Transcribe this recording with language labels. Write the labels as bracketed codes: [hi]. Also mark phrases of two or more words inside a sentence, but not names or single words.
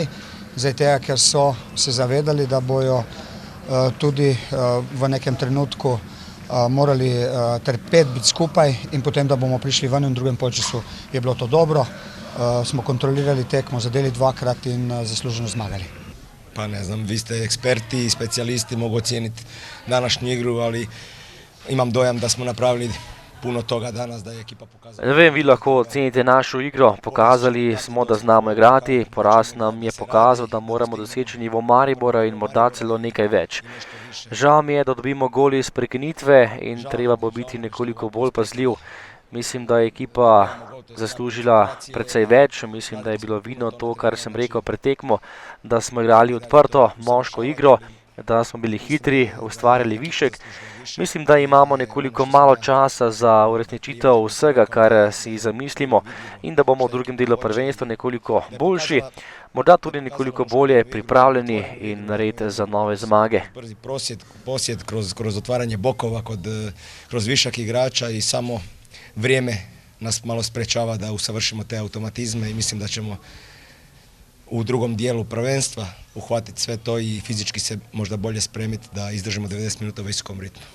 [sl] Zdaj tega, ker so se zavedali, da bojo tudi v nekem trenutku morali trpeti, biti skupaj in potem, da bomo prišli ven in v drugem polčasu je bilo to dobro. Smo kontrolirali tekmo, zadeli dvakrat in zasluženo zmagali. [hr] Pa ne znam, vi ste eksperti i specijalisti, mogu ocijeniti današnju igru, ali imam dojam da smo napravili puno toga danas, da je ekipa pokazala. [sl] Ne vem, vi lahko ocenite našo igro. Pokazali smo, da znamo igrati. Poraz nam je pokazal, da moramo doseči nivo Maribora in morda celo nekaj več. Žal mi je, da dobimo gol iz prekinitve in treba bo biti nekoliko bolj pazljiv. Mislim, da je ekipa zaslužila precej več. Mislim, da je bilo vidno to, kar sem rekel pred tekmo, da smo igrali odprto, moško igro, da smo bili hitri, ustvarjali višek. Mislim, da imamo nekoliko malo časa za uresničitev vsega, kar si zamislimo in da bomo v drugem delu prvenstva nekoliko boljši, morda tudi nekoliko bolje pripravljeni in narediti za nove zmage. [hr] Brzi posjed kroz otvaranje bokova, kroz višak igrača i samo vrijeme nas malo sprečava da usavršimo te automatizme i mislim da ćemo u drugom dijelu prvenstva uhvatiti sve to i fizički se možda bolje spremiti da izdržimo 90 minuta u visokom ritmu.